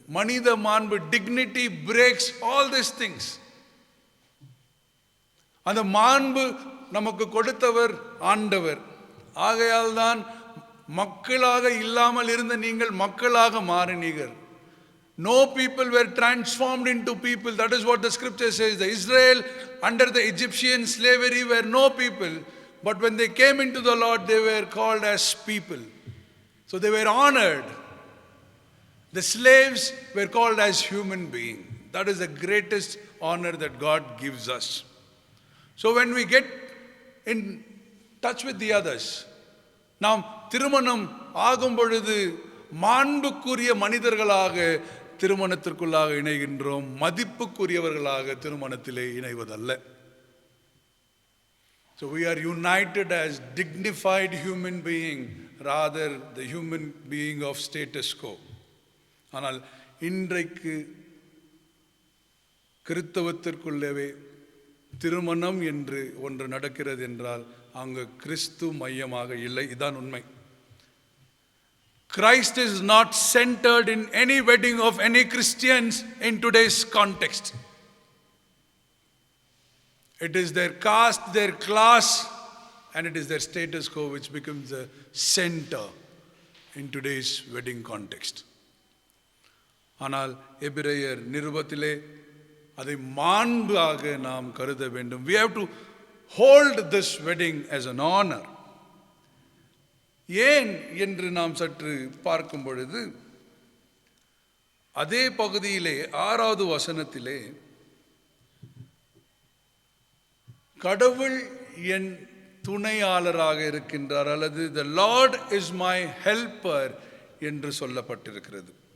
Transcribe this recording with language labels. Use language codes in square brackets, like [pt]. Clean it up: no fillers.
[ta] மனித மாண்பு, [en] dignity breaks all these things. [ta] அந்த மாண்பு நமக்கு கொடுத்தவர் ஆண்டவர். ஆகையால் தான் மக்களாக இல்லாமல் இருந்த நீங்கள் மக்களாக மாறினீர்கள். [en] No people were transformed into people. That is what the scripture says. The Israel under the Egyptian slavery were no people, but when they came into the Lord, they were called as people. So they were honored. The slaves were called as human beings. That is the greatest honor that God gives us. So when we get in touch with the others, [ta] நாம் திருமணம் ஆகும் பொழுது மாண்புக்குரிய மனிதர்களாக திருமணத்திற்குள்ளாக இணைகின்றோம், மதிப்புக்குரியவர்களாக திருமணத்திலே இணைவதல்ல. [en] So we are united as dignified human being, rather the human being of status quo. [ta] ஆனால் இன்றைக்கு கிறிஸ்தவத்திற்குள்ளவே திருமணம் என்று ஒன்று நடக்கிறது என்றால் அங்கு கிறிஸ்து மையமாக இல்லை. இதான் உண்மை. [en] Christ is not centered in any wedding of any Christians in today's context. It is their caste, their class, and it is their status quo which becomes the center in today's wedding context. [ta] ஆனால் எபிரேயர் நிருபத்திலே அதை மாண்பாக நாம் கருத வேண்டும். [en] We have to hold this wedding as an honor. [ta] ஏன் என்று நாம் சற்று பார்க்கும் பொழுது அதே பகுதியிலே 6வது வசனத்திலே கடவுள் என் துணையாளராக இருக்கின்றார் அல்லது [en] the Lord is my helper [ta] என்று சொல்லப்பட்டிருக்கிறது.